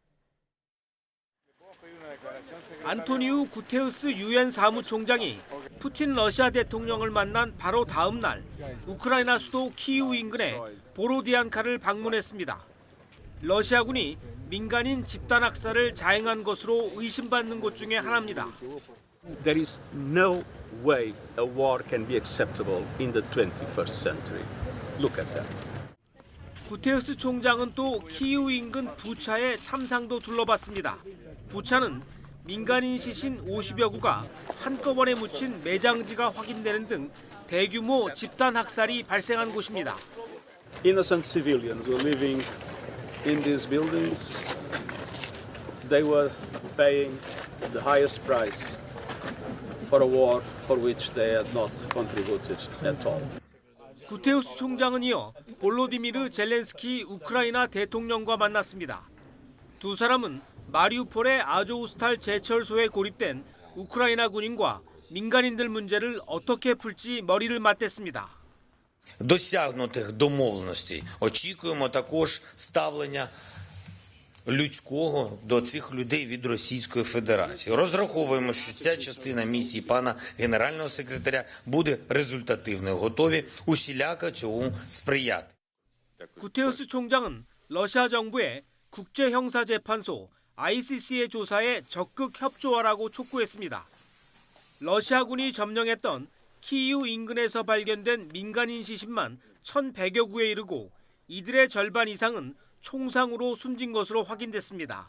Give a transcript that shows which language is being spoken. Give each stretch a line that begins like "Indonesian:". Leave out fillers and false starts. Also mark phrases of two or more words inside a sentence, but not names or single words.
Korean: 안토니우 구테우스 유엔 사무총장이 푸틴 러시아 대통령을 만난 바로 다음 날 우크라이나 수도 키이우 인근의 보로디안카를 방문했습니다. 러시아군이 민간인 집단 학살을 자행한 것으로 의심받는 곳 중에 하나입니다.
English: There is no way a war can be acceptable in the 21st century. Look at that.
Korean: 구테우스 총장은 또 키이우 인근 부차의 참상도 둘러봤습니다. 부차는 민간인 시신 50여 구가 한꺼번에 묻힌 매장지가 확인되는 등 대규모 집단 학살이 발생한 곳입니다.
English: Innocent civilians were living in these buildings. They were paying the highest price for a war for which they had not contributed at all.
Korean: 구테우스 총장은 이어 볼로디미르 젤렌스키 우크라이나 대통령과 만났습니다. 두 사람은 마리우폴의 아조우스탈 제철소에 고립된 우크라이나 군인과 민간인들 문제를 어떻게 풀지 머리를 맞댔습니다.
Ukrainian: Досягнутих домовленостей. Очікуємо також ставлення людського до цих людей від Російської Федерації. Розраховуємо, що ця частина місії пана генерального секретаря буде результативною. Готові усіляко цьому сприяти.
Korean: 구테우스 총장은 러시아 정부의 국제형사재판소 ICC의 조사에 적극 협조하라고 촉구했습니다. 러시아군이 점령했던 키이우 인근에서 발견된 민간인 시신만 1,100여 구에 이르고 이들의 절반 이상은 총상으로 숨진 것으로 확인됐습니다.